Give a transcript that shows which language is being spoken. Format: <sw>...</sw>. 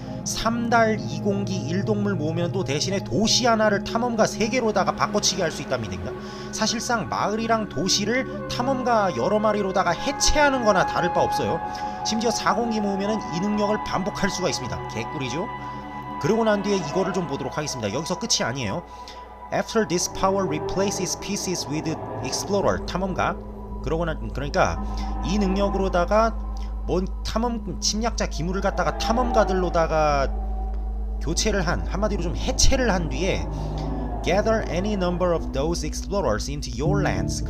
<ko>3달 2공기 1동물 모으면 또 대신에 도시 하나를 탐험가 3개로다가 바꿔치기 할 수 있답니다. 사실상 마을이랑 도시를 탐험가 여러 마리로다가 해체하는 거나 다를 바 없어요. 심지어 4공기 모으면 이 능력을 반복할 수가 있습니다. 개꿀이죠. 그러고 난 뒤에 이거를 좀 보도록 하겠습니다. 여기서 끝이 아니에요.</ko> <en>After this power replaces pieces with explorer, 탐험가.</en> <ko>그러니까 이 능력으로다가 뭔 침략자 기물을 갖다가 탐험가들로다가 교체를 한마디로 좀 해체를 한 뒤에</ko> <en>gather any number of those explorers into your lands.</en>